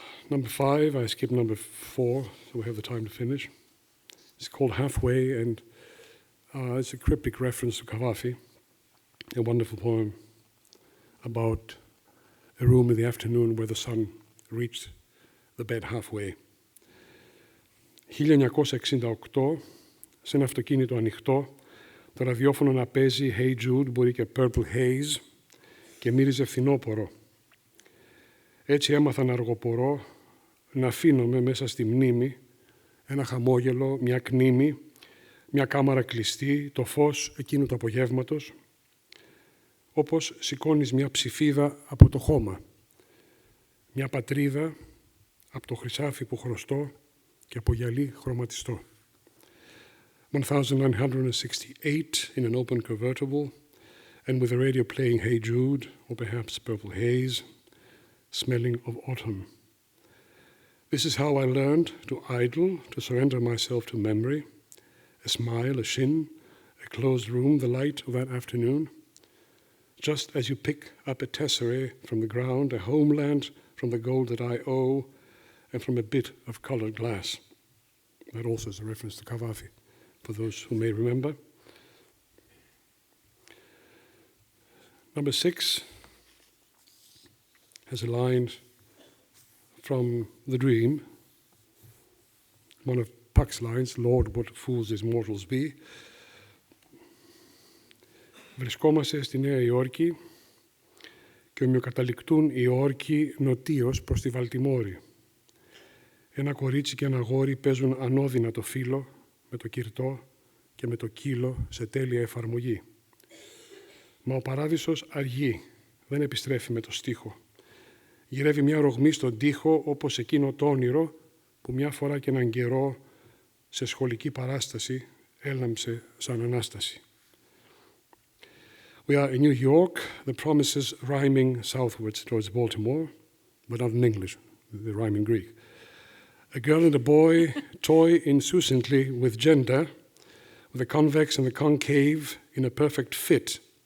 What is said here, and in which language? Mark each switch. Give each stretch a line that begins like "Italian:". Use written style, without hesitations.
English: Number 5, I skipped number 4, so we have the time to finish. It's called Halfway, and it's a cryptic reference to Cavafy, a wonderful poem about a room in the afternoon where the sun reached the bed halfway.
Greek: 1968, σε ένα αυτοκίνητο ανοιχτό, το ραδιόφωνο να παίζει Hey Jude, μπορεί και Purple Haze, και μύριζε φθινόπορο. Έτσι έμαθα να αργοπορώ, να αφήνομαι μέσα στη μνήμη, ένα χαμόγελο, μια κνήμη, μια κάμαρα κλειστή, το φως εκείνου του απογεύματος, όπως σηκώνεις μια ψηφίδα από το χώμα, μια πατρίδα από το χρυσάφι που χρωστώ και από γυαλί χρωματιστό.
English: 1968 in an open convertible, and with the radio playing Hey Jude, or perhaps Purple Haze, smelling of autumn. This is how I learned to idle, to surrender myself to memory, a smile, a shin, a closed room, the light of that afternoon. Just as you pick up a tesserae from the ground, a homeland from the gold that I owe, and from a bit of colored glass. That also is a reference to Cavafy, for those who may remember. Number 6 has a line from The Dream, one of Puck's lines, Lord, what fools these mortals be.
Greek: Βρισκόμαστε στη Νέα Υόρκη και ομοιοκαταληκτούν οι όρκοι νοτίως προς τη Βαλτιμόρη. Ένα κορίτσι και ένα αγόρι παίζουν ανώδυνα το φύλλο με το κυρτό και με το κύλο σε τέλεια εφαρμογή. Μα ο παράδεισος αργεί, δεν επιστρέφει με το στίχο. Γυρεύει μια ρογμή στον τοίχο όπως εκείνο το όνειρο που μια φορά και έναν καιρό σε σχολική παράσταση έλαμψε σαν Ανάσταση.
English: We are in New York, the promises rhyming southwards towards Baltimore, but not in English, the rhyme in Greek. A girl and a boy toy insouciantly with gender, with the convex and the concave in a perfect fit.